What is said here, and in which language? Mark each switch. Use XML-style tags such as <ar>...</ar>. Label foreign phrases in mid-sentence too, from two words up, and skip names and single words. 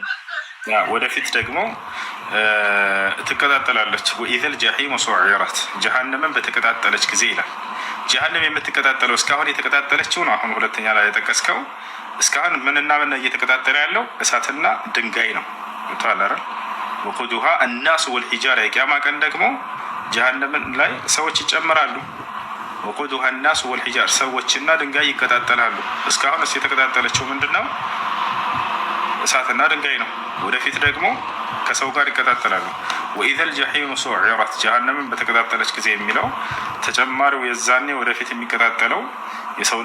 <am>ወደፊት ደግሞ ትቀጣጠላለች።</am> <ar>وإذا الجحيم سعرت</ar> <am>ጀሃነምን በተቀጣጠለች ጊዜ ይላል። ጀሃነም የምትቀጣጠለው እስካሁን የተቀጣጠለችው ነው። አሁን ሁለተኛ ላይ የጠቀስከው እስካሁን ምንና ምን እየተቀጣጠለ ያለው እሳትና ድንጋይ ነው። ታላረ</am> <ar>وقودها الناس والحجاره</ar> <am>የቂያማ ቀን ደግሞ ጀሃነምን ላይ ሰዎች ይጨምራሉ።</am> <ar>وقودها الناس والحجاره</ar> <am>ሰዎችና ድንጋይ ይቀጣጠላሉ። እስካሁን የተቀጣጠለችው ምንድነው? እሳትና ድንጋይ ነው። ወደፊት ደግሞ ከሰው ጋር ይቀጣጠላሉ።</am> <ar>وإذا الجحيم سعرت</ar> <am>ጀሃነምን በተቀጣጠለች ጊዜ የሚለው ተጨማሪው የዛኔ ወደፊት የሚቀጣጠለው የሰው</am>